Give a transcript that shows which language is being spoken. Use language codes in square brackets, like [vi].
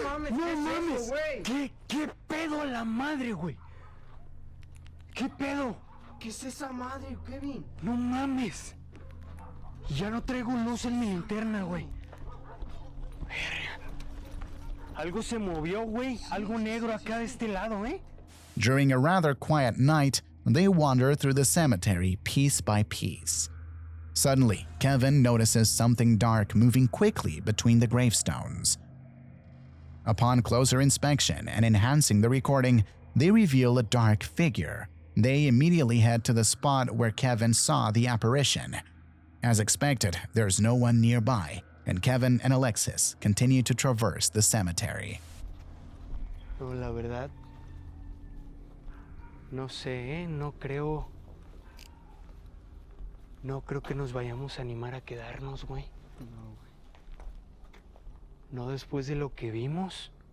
[es] No mames, güey. ¿Qué pedo a la madre, güey? ¿Qué pedo? ¿Qué es esa madre, Kevin? No mames. Ya no traigo luz en mi linterna, güey. Algo se movió, güey. Algo negro acá de este lado, ¿eh? [en] During a rather quiet night, they wander through the cemetery piece by piece. Suddenly, Kevin notices something dark moving quickly between the gravestones. Upon closer inspection and enhancing the recording, they reveal a dark figure. They immediately head to the spot where Kevin saw the apparition. As expected, there's no one nearby, and Kevin and Alexis continue to traverse the cemetery. [es] No, la verdad, no sé, no creo que nos vayamos a animar a quedarnos, güey. No, güey. No después de lo que vimos.